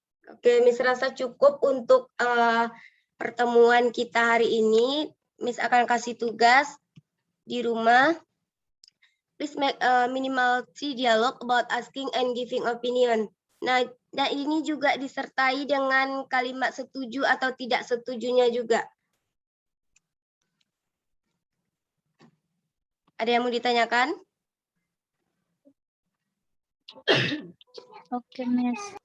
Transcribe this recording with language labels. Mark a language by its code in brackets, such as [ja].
[id] Oke, Miss rasa cukup untuk pertemuan kita hari ini. Miss akan kasih tugas di rumah. [en] Please make a minimal 3 dialogue about asking and giving opinion. [id] Nah, dan ini juga disertai dengan kalimat setuju atau tidak setujunya juga. Ada yang mau ditanyakan? Oke, Miss.